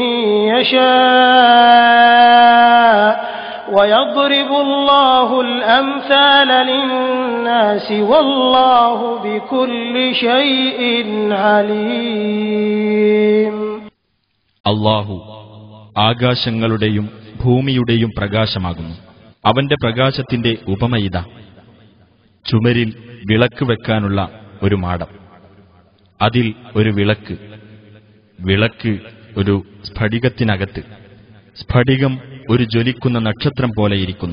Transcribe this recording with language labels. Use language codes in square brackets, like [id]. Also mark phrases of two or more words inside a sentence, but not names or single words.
[ar] يشاء ويضرب الله الأمثال للناس والله بكل شيء عليم. [ml] അല്ലാഹു ആകാശങ്ങളുടെയും ഭൂമിയുടെയും പ്രകാശമാകുന്നു. അവന്റെ പ്രകാശത്തിന്റെ ഉപമയിത ചുമരിൽ വിളക്ക് വെക്കാനുള്ള ഒരു മാടം, അതിൽ ഒരു വിളക്ക് ഒരു സ്ഫടികത്തിനകത്ത്, സ്ഫടികം ഒരു ജ്വലിക്കുന്ന നക്ഷത്രം പോലെയിരിക്കുന്നു.